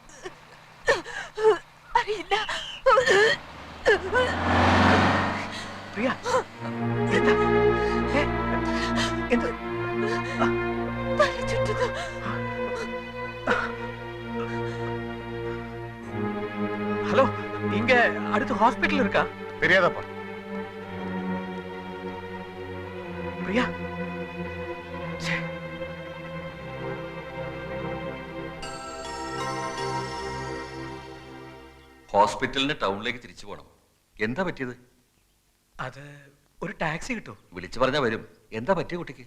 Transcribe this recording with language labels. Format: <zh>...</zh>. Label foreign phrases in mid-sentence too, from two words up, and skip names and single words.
<ml>അറിയില്ല. പ്രിയ, എന്താ? എന്ത്? തല ചുറ്റുന്നു.</ml> <ta>ஹலோ, இங்க அடுத்து ஹாஸ்பிடல் இருக்கா? தெரியாதப்பா. பிரியா,</ta> <ml>ഹോസ്പിറ്റലിന് ടൗണിലേക്ക് തിരിച്ചു പോകണം. എന്താ പറ്റിയത്? അത് ഒരു ടാക്സി കിട്ടൂ? വിളിച്ചു പറഞ്ഞാ വരും. എന്താ പറ്റിയ കുട്ടിക്ക്?</ml>